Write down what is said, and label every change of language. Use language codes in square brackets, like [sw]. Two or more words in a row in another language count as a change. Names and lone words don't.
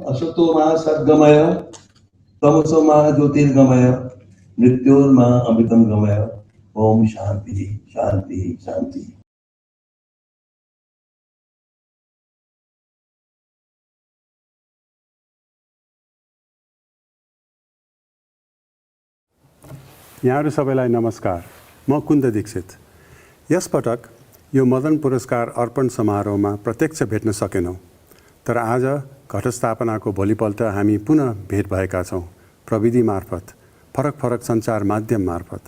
[sa] सत्तो मा सद्गमय तमसो मा ज्योतिर्गमय मृत्योर्मा अमृतम गमय। ओम शांति शांति शांति। [ne] यहाँहरू सबैलाई नमस्कार। म कुन्द दीक्षित। यसपटक यो मदन पुरस्कार अर्पण समारोहमा प्रत्यक्ष भेट्न सकेनौँ, तर आज घटस्थापनाको भोलिपल्ट हामी पुनः भेट भएका छौँ प्रविधि मार्फत, फरक फरक सञ्चार माध्यम मार्फत।